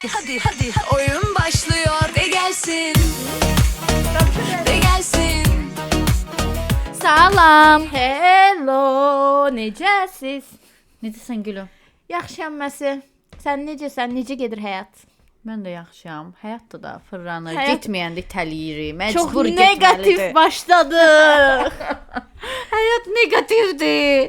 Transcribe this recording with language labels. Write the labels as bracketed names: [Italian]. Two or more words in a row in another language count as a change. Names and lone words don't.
[Turkish] Hadi oyun başlıyor de gelsin. De gelsin. [Azerbaijani] Salam, hello, necəsiz? Necəsən gülüm? Yaxşıyam məsi. Sən necəsən? Necə gedir həyat? Mən də yaxşıyam. Həyatda da fırlanır. Həyat- Getməyəndə təliyirik. Çox Məcbur negativ getməlidir. başladıq. Həyat negativdir.